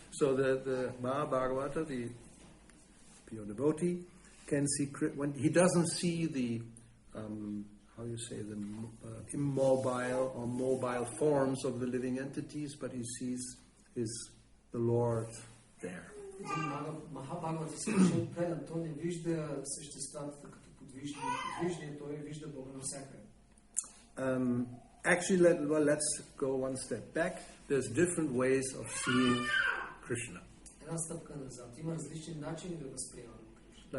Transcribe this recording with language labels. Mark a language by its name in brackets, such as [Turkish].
[English] So the Mahabharata, the pure devotee, can see, when he doesn't see the the immobile or mobile forms of the living entities, but he sees the Lord there. [Bulgarian] Махабхагавата се решил предан, той не вижда съществата като подвижни, той вижда Бога навсякъде. [English] Actually, let's go one step back. There's different ways of seeing Krishna. [Bulgarian] Една стъпка назад. Има различни начини да възприемаме Кришна.